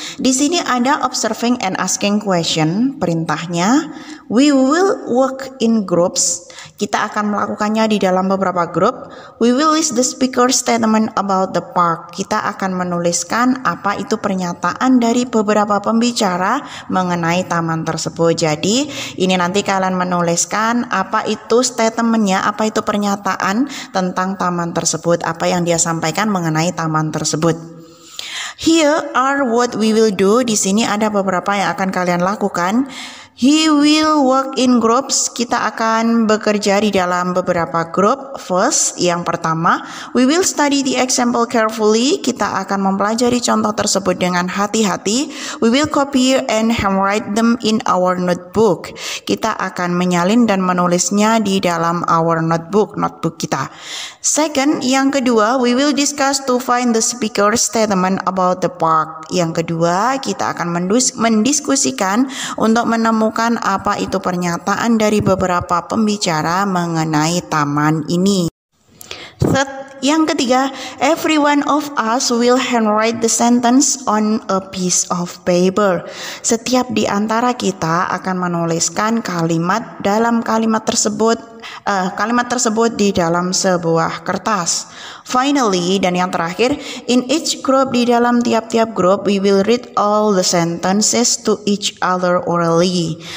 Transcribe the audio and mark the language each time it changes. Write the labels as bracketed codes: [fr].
[id] Di sini ada [en] observing and asking question. [id] Perintahnya [en] we will work in groups. [id] Kita akan melakukannya di dalam beberapa grup. [en] We will list the speaker statement about the park. [id] Kita akan menuliskan apa itu pernyataan dari beberapa pembicara mengenai taman tersebut. Jadi ini nanti kalian menuliskan apa itu statementnya, apa itu pernyataan tentang taman tersebut, apa yang dia sampaikan mengenai taman tersebut. [en] Here are what we will do. [id] Di sini ada beberapa yang akan kalian lakukan. [en] He will work in groups. [id] Kita akan bekerja di dalam beberapa grup. [en] First, [id] yang pertama, [en] we will study the example carefully. [id] Kita akan mempelajari contoh tersebut dengan hati-hati. [en] We will copy and handwrite them in our notebook. [id] Kita akan menyalin dan menulisnya di dalam [en] our notebook [id] kita. [en] Second, [id] yang kedua, [en] we will discuss to find the speaker statement about the park. [id] Yang kedua, kita akan mendiskusikan untuk menemukan apa itu pernyataan dari beberapa pembicara mengenai taman ini. [en] Third, [id] yang ketiga, [en] every one of us will handwrite the sentence on a piece of paper. [id] Setiap di antara kita akan menuliskan kalimat tersebut di dalam sebuah kertas. [en] Finally, [id] dan yang terakhir, [en] in each group, [id] di dalam tiap-tiap grup, [en] we will read all the sentences to each other orally.